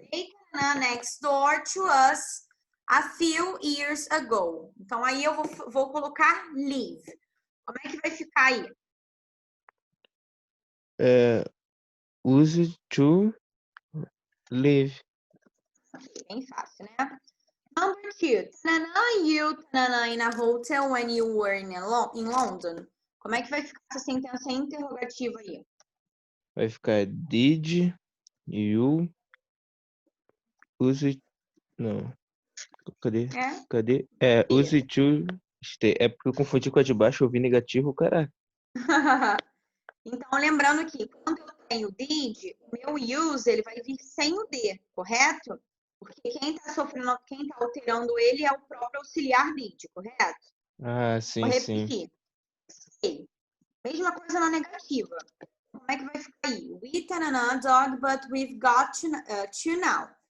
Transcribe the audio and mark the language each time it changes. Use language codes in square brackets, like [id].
[en] They came next door to us a few years ago. [pt] Então, aí eu vou colocar live. Como é que vai ficar aí? [en] Use to live. [pt] Bem fácil, né? [en] Number two. Tanana, you, tanana, in a hotel when you were in London. [pt] Como é que vai ficar essa sentença interrogativa aí? Vai ficar [en] did you use... [pt] Não. Cadê? É? Cadê? E. [en] Use to stay. [pt] É porque eu confundi com a de baixo, eu vi negativo, caraca. Então, lembrando que quando eu tenho did, o meu use ele vai vir sem o D, correto? Porque quem está sofrendo, quem está alterando ele é o próprio auxiliar did, correto? Ah, Vou sim, sim. repetir. Mesma coisa na negativa. Como é que vai ficar aí? [en] We tanana dog, but we've got to now.